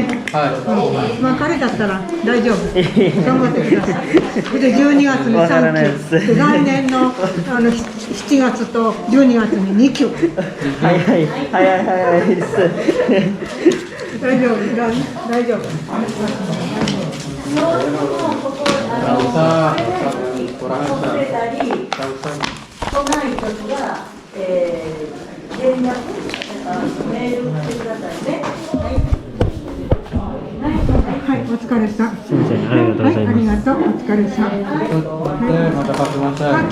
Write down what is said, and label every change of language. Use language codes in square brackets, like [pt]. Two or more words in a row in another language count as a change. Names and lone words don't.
[ja] まあ彼だったら大丈夫。頑張ってください。で12月に3級、来年の7月と12月に2級。早いです。大丈夫。大丈夫。 [id] Nggak usah, kurang [ja] 遅れたり、来ないときは、連絡、メールしてくださいね。はい、お疲れさん。すみません、ありがとうございます。ありがとう、お疲れさん。でまた書きましょう。